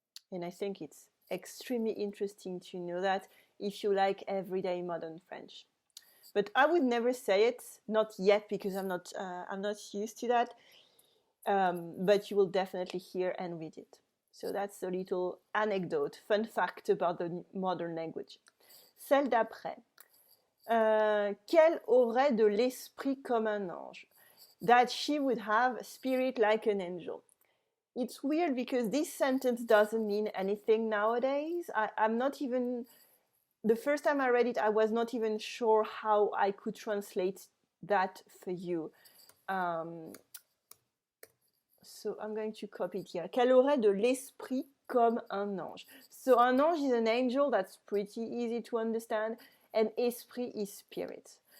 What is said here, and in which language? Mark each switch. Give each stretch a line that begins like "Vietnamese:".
English: And I think it's extremely interesting to know that if you like everyday modern French. But I would never say it, not yet, because I'm not used to that. But you will definitely hear and read it. So that's a little anecdote, fun fact about the modern language.
French: Celle d'après. Qu'elle aurait de l'esprit comme un ange.
English: That she would have spirit like an angel. It's weird because this sentence doesn't mean anything nowadays. I'm not even... The first time I read it, I was not even sure how I could translate that for you. So I'm going to copy it here.
French: Qu'elle aurait de l'esprit comme un ange.
English: So an ange is an angel, that's pretty easy to understand, and esprit is spirit.